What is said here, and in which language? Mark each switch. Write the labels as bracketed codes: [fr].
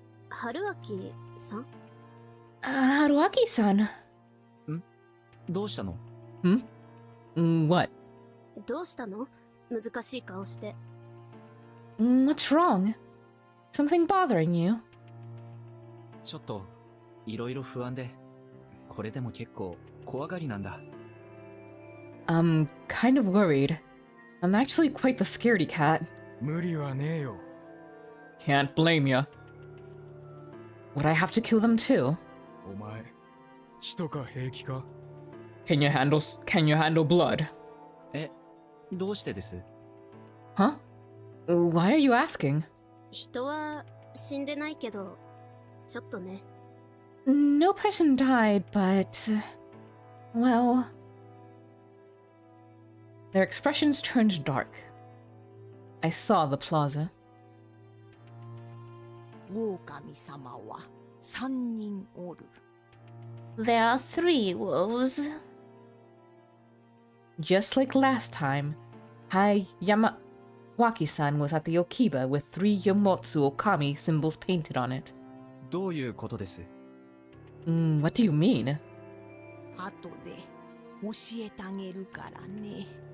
[en] Haruaki-san? Haruaki-san? [ja] どうしたの？ [en] What? [ja] どうしたの？難しい顔して。 [en] What's wrong? Something bothering you? [ja] ちょっといろいろ不安で、これでも結構怖がりなんだ。 [en] I'm kind of worried. I'm actually quite the scaredy cat. [ja] 無理はねえよ。 [en] Can't blame ya. Would I have to kill them too? [ja] お前、血とか平気か？ [en] Can you handle blood? [ja] え、どうしてです？ [en] Huh? Why are you asking? [ja] 人は死んでないけど、ちょっとね。 [en] No person died, but. Well. Their expressions turned dark. I saw the plaza. [ja] 狼様は3人おる。 [en] There are 3 wolves. Just like last time, Yamawaki-san was at the Okiba with 3 Yomotsu Okami symbols painted on it. [ja] どういうことです？ [en] What do you mean? [ja] 後で教えてあげるからね。